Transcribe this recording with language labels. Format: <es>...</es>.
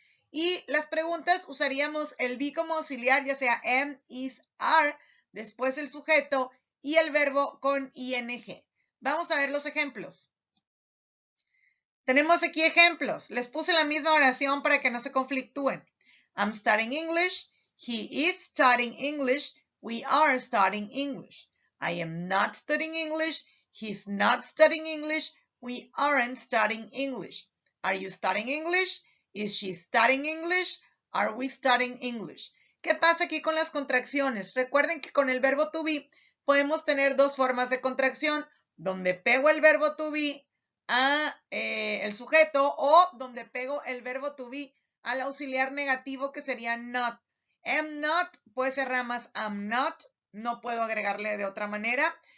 <es>Y las preguntas usaríamos el be como auxiliar, ya sea am, is, are, después el sujeto y el verbo con ing. Vamos a ver los ejemplos. Tenemos aquí ejemplos. Les puse la misma oración para que no se conflictúen.</es> <en>I'm studying English. He is studying English. We are studying English. I am not studying English. He's not studying English. We aren't studying English. Are you studying English? Is she studying English? Are we studying English?</en> <es>¿Qué pasa aquí con las contracciones? Recuerden que con el verbo to be podemos tener dos formas de contracción, donde pego el verbo to be a el sujeto o donde pego el verbo to be al auxiliar negativo que sería not. Am not puede ser ramas am not, no puedo agregarle de otra manera.</es>